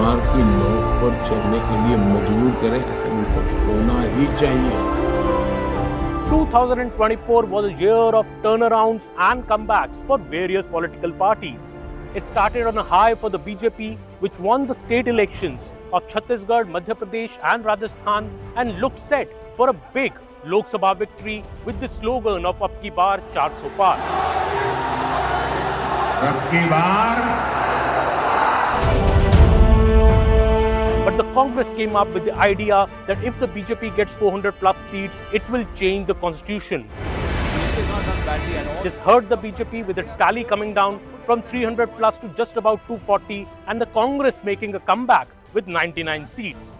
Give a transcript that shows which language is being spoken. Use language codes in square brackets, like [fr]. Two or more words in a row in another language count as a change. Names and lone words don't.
[hi] की नोक पर चलने के लिए मजबूर करें, ऐसा विपक्ष होना ही चाहिए। [en] 2024 was a year of turnarounds and comebacks for various political parties. It started on a high for the BJP, which won the state elections of Chhattisgarh, Madhya Pradesh and Rajasthan and looked set for a big Lok Sabha victory with the slogan of [hi] Ab ki baar 400 par. Ab ki baar. [en] But the Congress came up with the idea that if the BJP gets 400 plus seats, it will change the constitution. This hurt the BJP with its tally coming down from 300 plus to just about 240 and the Congress making a comeback with 99 seats.